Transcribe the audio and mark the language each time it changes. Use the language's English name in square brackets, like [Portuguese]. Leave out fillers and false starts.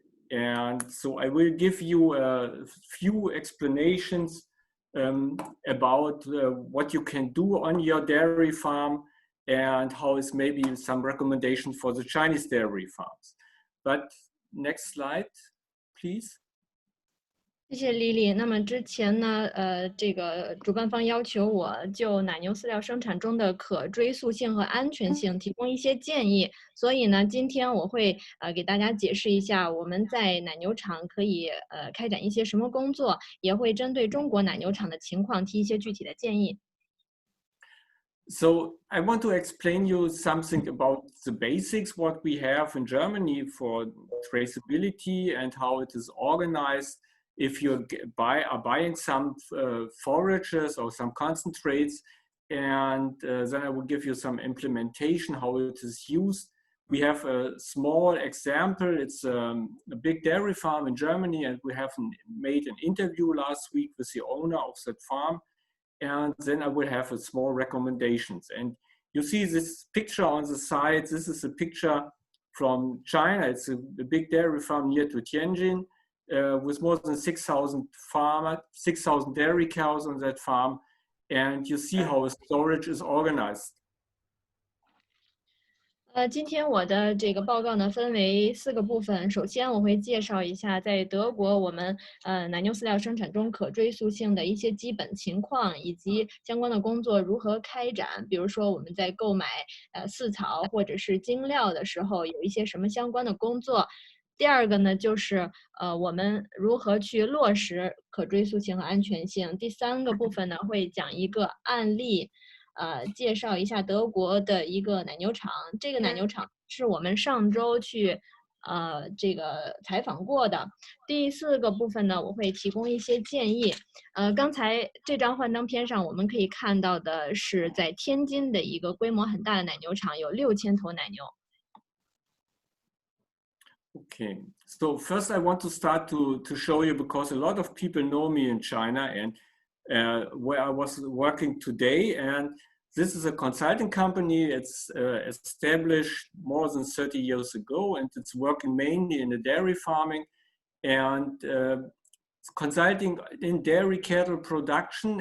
[English] And so I will give you a few explanations about what you can do on your dairy farm and how is maybe some recommendation for the Chinese dairy farms. But next slide, please. [Chinese] 谢谢 Lily。那么之前呢，这个主办方要求我就奶牛饲料生产中的可追溯性和安全性提供一些建议，所以呢，今天我会给大家解释一下我们在奶牛场可以开展一些什么工作，也会针对中国奶牛场的情况提一些具体的建议。 [English] So I want to explain you something about the basics, what we have in Germany for traceability and how it is organized. If you are buying some forages or some concentrates, and then I will give you some implementation, how it is used. We have a small example. It's a big dairy farm in Germany, and we have made an interview last week with the owner of that farm. And then I will have a small recommendations. And you see this picture on the side. This is a picture from China. It's a big dairy farm near to Tianjin with more than 6,000 dairy cows on that farm. And you see how storage is organized. [Chinese] 今天我的这个报告呢，分为4个部分。首先，我会介绍一下在德国我们奶牛饲料生产中可追溯性的一些基本情况，以及相关的工作如何开展。比如说，我们在购买饲草或者是精料的时候，有一些什么相关的工作。第二个呢，就是我们如何去落实可追溯性和安全性。第3个部分呢，会讲一个案例。介绍一下德国的一个奶牛场。这个奶牛场是我们上周去这个采访过的。第4个部分呢，我会提供一些建议。刚才这张幻灯片上我们可以看到的是在天津的一个规模很大的奶牛场，有6000头奶牛。 [English] Okay, so first I want to start to show you, because a lot of people know me in China and where I was working today, and this is a consulting company. It's established more than 30 years ago, and it's working mainly in the dairy farming and consulting in dairy cattle production.